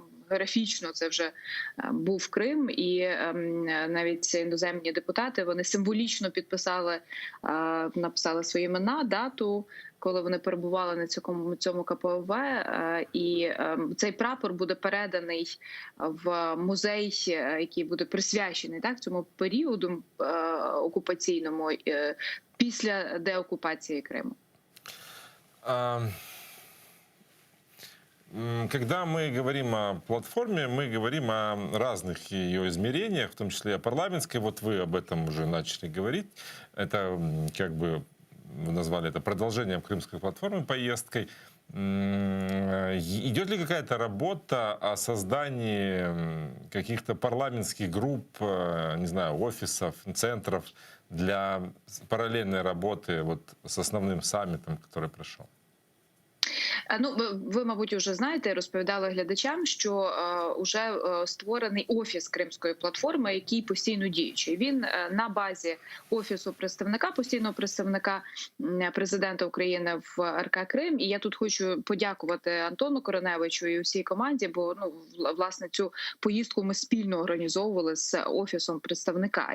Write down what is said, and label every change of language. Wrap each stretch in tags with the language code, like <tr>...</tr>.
<uk>Географічно це вже був Крим, і навіть іноземні депутати, вони символічно написали свої імена, дату, коли вони перебували на цьому КПВ, і цей прапор буде переданий в музей, який буде присвячений цьому періоду окупаційному після деокупації Криму.</uk> <ru>Когда мы говорим о платформе, мы говорим о разных ее измерениях, в том числе о парламентской. Вот вы об этом уже начали говорить. Это, как бы, вы назвали это продолжением Крымской платформы, поездкой. Идет ли какая-то работа о создании каких-то парламентских групп, не знаю, офисов, центров для параллельной работы вот с основным саммитом, который прошел?</ru> <uk>Ви, мабуть, вже знаєте, розповідали глядачам, що вже створений офіс Кримської платформи, який постійно діючий. Він на базі офісу постійного представника президента України в РК Крим. І я тут хочу подякувати Антону Кореневичу і усій команді, бо власне цю поїздку ми спільно організовували з офісом представника.</uk>